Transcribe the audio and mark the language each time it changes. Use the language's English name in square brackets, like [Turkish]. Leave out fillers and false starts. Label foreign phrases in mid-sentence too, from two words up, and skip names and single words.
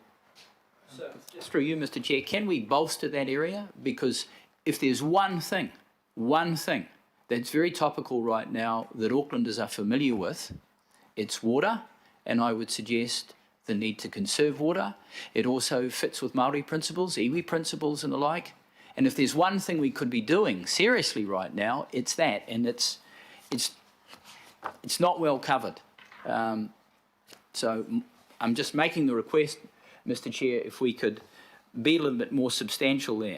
[English] So, just through you, Mr. Chair, can we bolster that area? Because if there's one thing that's very topical right now that Aucklanders are familiar with, it's water, and I would suggest the need to conserve water. It also fits with Māori principles, iwi principles and the like. And if there's one thing we could be doing seriously right now, it's that, and it's not well covered. So I'm just making the request, Mr. Chair, if we could be a little bit more substantial there.